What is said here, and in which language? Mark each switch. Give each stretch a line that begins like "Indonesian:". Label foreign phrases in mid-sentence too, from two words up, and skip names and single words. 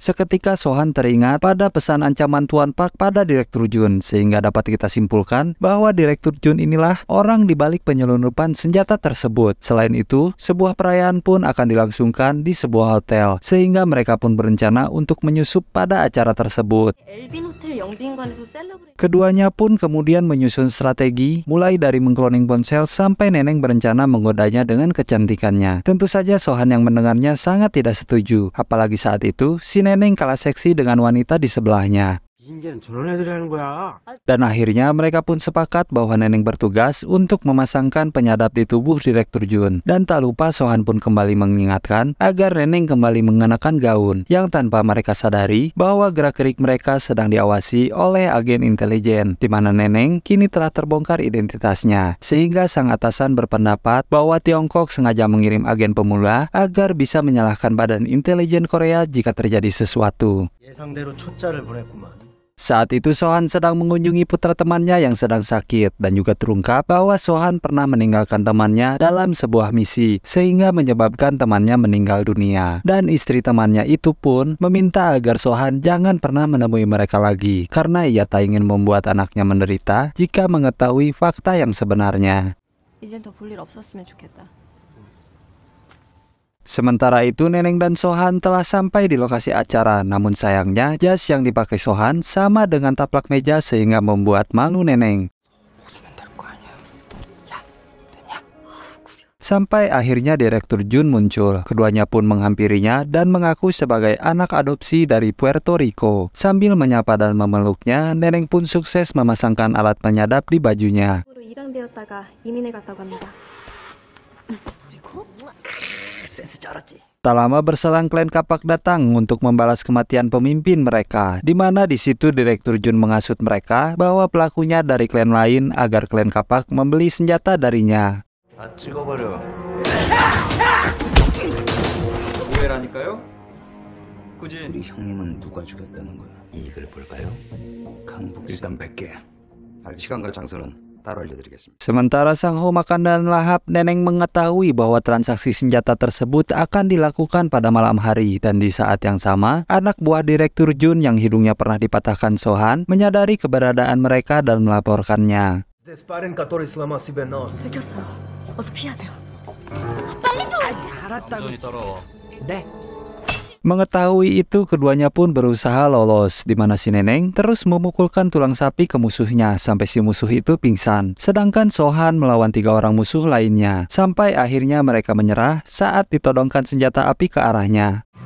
Indonesian: Seketika Sohan teringat pada pesan ancaman Tuan Pak pada Direktur Jun, sehingga dapat kita simpulkan bahwa Direktur Jun inilah orang di balik penyelundupan senjata tersebut. Selain itu, sebuah perayaan pun akan dilangsungkan di sebuah hotel, sehingga mereka pun berencana untuk menyusup pada acara tersebut.
Korean: 엘빈 호텔 영빈관에서 셀러브레이션.
Indonesian: Keduanya pun kemudian menyusun strategi, mulai dari mengkloning ponsel sampai Neneng berencana menggodanya dengan kecantikannya. Tentu saja Sohan yang mendengarnya sangat tidak setuju, apalagi saat itu si Neneng kalah seksi dengan wanita di sebelahnya.
Korean: 닌자는 저런 애들이 하는 거야.
Indonesian: Dan akhirnya mereka pun sepakat bahwa Neneng bertugas untuk memasangkan penyadap di tubuh Direktur Jun. Dan tak lupa Sohan pun kembali mengingatkan agar Neneng kembali mengenakan gaun, yang tanpa mereka sadari bahwa gerak-gerik mereka sedang diawasi oleh agen intelijen, di mana Neneng kini telah terbongkar identitasnya. Sehingga sang atasan berpendapat bahwa Tiongkok sengaja mengirim agen pemula agar bisa menyalahkan badan intelijen Korea jika terjadi sesuatu.
Korean: 예상대로 초짜를 보냈구만.
Indonesian: Saat itu Sohan sedang mengunjungi putra temannya yang sedang sakit, dan juga terungkap bahwa Sohan pernah meninggalkan temannya dalam sebuah misi sehingga menyebabkan temannya meninggal dunia. Dan istri temannya itu pun meminta agar Sohan jangan pernah menemui mereka lagi karena ia tak ingin membuat anaknya menderita jika mengetahui fakta yang sebenarnya.
Korean: 이젠 더 볼 일 없었으면 좋겠다.
Indonesian: Sementara itu Neneng dan Sohan telah sampai di lokasi acara, namun sayangnya jas yang dipakai Sohan sama dengan taplak meja sehingga membuat malu Neneng. Sampai akhirnya Direktur Jun muncul. Keduanya pun menghampirinya dan mengaku sebagai anak adopsi dari Puerto Rico. Sambil menyapa dan memeluknya, Neneng pun sukses memasangkan alat penyadap di bajunya.
Korean: 입양되었다가 이민을 갔다고 합니다.
Indonesian: Tak lama berselang klan Kapak datang untuk membalas kematian pemimpin mereka, di mana di situ Direktur Jun menghasut mereka bahwa pelakunya dari klan lain agar klan Kapak membeli senjata darinya.
Korean: 다 찍어버려. 오해라니까요? 굳이 우리 형님은 누가 죽였다는 거야? 이익을 볼까요? 강북 일단 100개. 시간과 장소는 따로 알려드리겠습니다.
Indonesian: Sementara Sang Ho makan dan lahap, Neneng mengetahui bahwa transaksi senjata tersebut akan dilakukan pada malam hari, dan di saat yang sama, anak buah Direktur Jun yang hidungnya pernah dipatahkan Sohan menyadari keberadaan mereka dan melaporkannya.
Korean: 들켰어요. 어서 피해야 돼요.
Indonesian: Mengetahui itu, keduanya pun berusaha lolos, di mana si Neneng terus memukulkan tulang sapi ke musuhnya sampai si musuh itu pingsan. Sedangkan Sohan melawan 3 orang musuh lainnya, sampai akhirnya mereka menyerah saat ditodongkan senjata api ke arahnya.